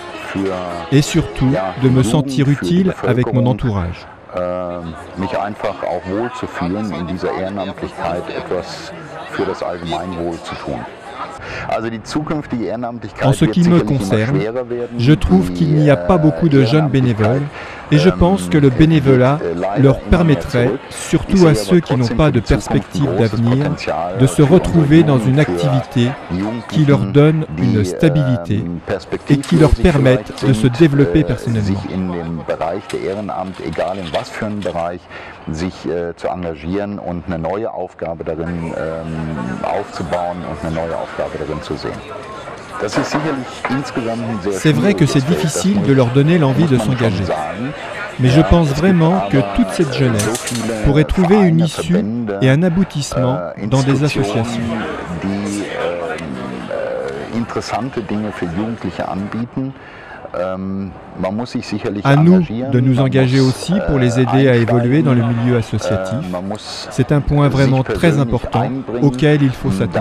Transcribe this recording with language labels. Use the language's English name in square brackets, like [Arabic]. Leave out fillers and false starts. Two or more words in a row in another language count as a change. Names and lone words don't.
[French] Et surtout, de me sentir utile avec mon entourage. [German] mich einfach auch wohl zu fühlen, in dieser Ehrenamtlichkeit etwas für das Allgemeinwohl zu tun. [French] En ce qui me concerne, je trouve qu'il n'y a pas beaucoup de jeunes bénévoles et je pense que le bénévolat leur permettrait, surtout à ceux qui n'ont pas de perspective d'avenir, de se retrouver dans une activité qui leur donne une stabilité et qui leur permette de se développer personnellement. [German] Sich zu engagieren und eine neue Aufgabe darin aufzubauen und eine neue Aufgabe darin zu sehen. [French] C'est vrai que c'est difficile de leur donner l'envie de s'engager, mais je pense vraiment que toute cette jeunesse pourrait trouver une issue et un aboutissement dans des associations. [German] Interessante Dinge für Jugendliche anbieten. [French] À nous de nous engager aussi pour les aider à évoluer dans le milieu associatif. C'est un point vraiment très important auquel il faut s'atteler.